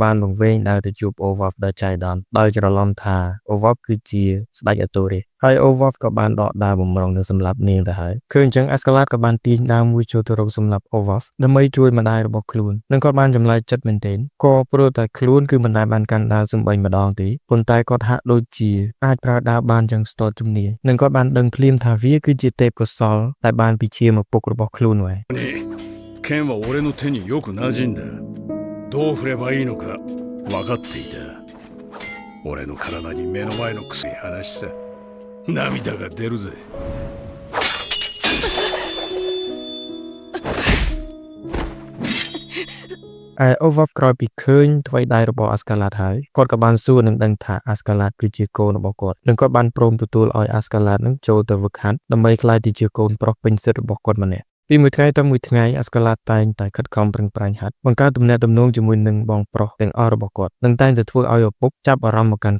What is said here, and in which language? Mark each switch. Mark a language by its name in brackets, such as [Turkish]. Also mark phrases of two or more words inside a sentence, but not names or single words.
[Khmer] បានបង្វែងដើរទៅជួប Olaf ដោយចៃដន្យដោយច្រឡំថា Olaf គឺជាស្ដេចអាតូរីហើយ Olaf ក៏បានដកដាវបំរុងនឹងសម្លាប់នាងទៅហើយឃើញអញ្ចឹង Ascalad ក៏បានទាញដាវមួយចូលទៅរកសម្លាប់ Olaf ដើម្បីជួយម្ដាយរបស់ខ្លួននិងគាត់បានចម្លើយចិត្តមែនទែនក៏ព្រោះតែខ្លួនគឺមិនដែលបានកាន់ដាវសំបីម្ដងទេប៉ុន្តែគាត់ហាក់ដូចជាអាចប្រើដាវបានយ៉ាងស្ទាត់ជំនាញនិងគាត់បានដឹងភ្លាមថាវាគឺជាទេពកោសល្យដែលបានពីជាមកពុករបស់ខ្លួននោះឯង [Japanese] 剣は俺の手によく馴染んだ。どう振ればいいのか分かっていた。俺の体に目の前のくせえ話さ。涙が出るぜ。 [Khmer] Olaf ក្រោយពីឃើញថ្វីដៃរបស់ Ascalad ហើយគាត់ក៏បានសួរនឹងដឹងថា Ascalad គឺជាកូនរបស់គាត់និងគាត់បានព្រមទទួលឲ្យ Ascalad នឹងចូលទៅវឹកហាត់ដើម្បីក្លាយទៅជាកូនប្រុសពេញសិទ្ធិរបស់គាត់ម្នាក់ពីមួយថ្ងៃទៅមួយថ្ងៃ Ascalad តែងតែខិតខំប្រឹងប្រែងហាត់បង្កើតទំនាក់ទំនងជាមួយនឹងបងប្រុសទាំងអស់របស់គាត់និងតែងតែធ្វើឲ្យឪពុកចាប់អារម្មណ៍មកកាន់